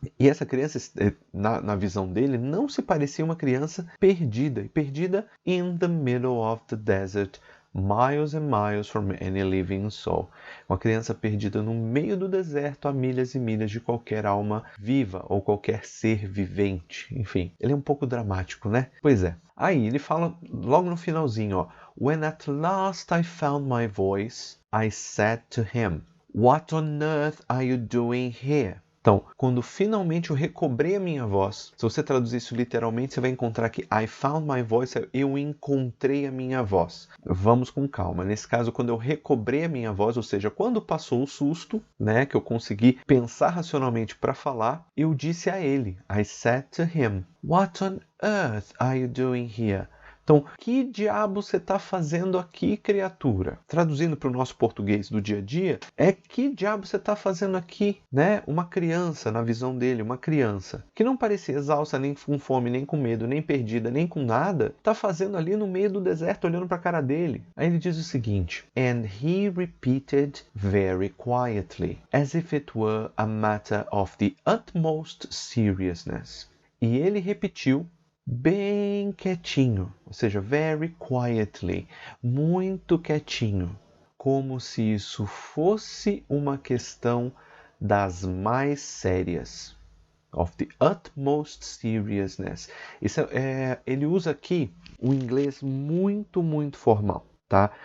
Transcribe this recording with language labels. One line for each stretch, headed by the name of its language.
Portuguese: E essa criança, na visão dele, não se parecia uma criança perdida. E perdida
English: in the middle of the desert, miles and miles from any living soul.
Portuguese: Uma criança perdida no meio do deserto, a milhas e milhas de qualquer alma viva ou qualquer ser vivente. Enfim, ele é um pouco dramático, né? Pois é. Aí ele fala logo no finalzinho, ó,
English: When at last I found my voice, I said to him, What on earth are you doing here?
Portuguese: Então, quando finalmente eu recobrei a minha voz, se você traduzir isso literalmente, você vai encontrar que
English: I found my voice,
Portuguese: eu encontrei a minha voz. Vamos com calma. Nesse caso, quando eu recobrei a minha voz, ou seja, quando passou o susto, né, que eu consegui pensar racionalmente para falar, eu disse a ele,
English: I said to him, What on earth are you doing here?
Portuguese: Então, que diabo você está fazendo aqui, criatura? Traduzindo para o nosso português do dia a dia, que diabo você está fazendo aqui, né? Uma criança, na visão dele, uma criança, que não parecia exausta, nem com fome, nem com medo, nem perdida, nem com nada, está fazendo ali no meio do deserto, olhando para a cara dele. Aí ele diz o seguinte,
English: And he repeated very quietly, as if it were a matter of the utmost seriousness.
Portuguese: E ele repetiu bem quietinho, ou seja,
English: very quietly,
Portuguese: muito quietinho, como se isso fosse uma questão das mais sérias.
English: Of the utmost seriousness.
Portuguese: Ele usa aqui o inglês muito, muito formal. Tá?